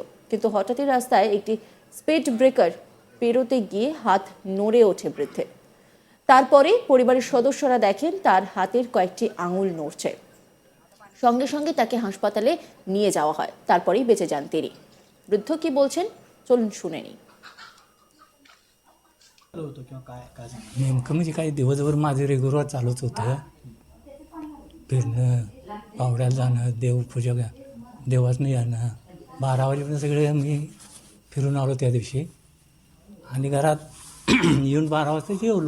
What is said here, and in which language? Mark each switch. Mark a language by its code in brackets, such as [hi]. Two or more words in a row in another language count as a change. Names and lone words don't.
[bn] কিন্তু হঠাৎই রাস্তায় একটি স্পিড ব্রেকার পেরোতে গিয়ে হাত নড়ে ওঠে বৃদ্ধের। তারপরে পরিবারের সদস্যরা দেখেন তার হাতের কয়েকটি আঙুল নড়ছে। সঙ্গে সঙ্গে তাকে হাসপাতালে নিয়ে যাওয়া হয়। তারপরেই বেঁচে যান তিনি। বৃদ্ধ কি বলছেন চলুন শুনে নিই। [mr] नेमकं म्हणजे काही दिवसभर माझं रेग्युलर चालूच होतं. फिरणं, पावड्याला जाणं, देवपूजा देवासनं येणं. 12 वाजेपर्यंत सगळे मी फिरून आलो त्या दिवशी. आणि घरात येऊन 12 वाजता जेवलो.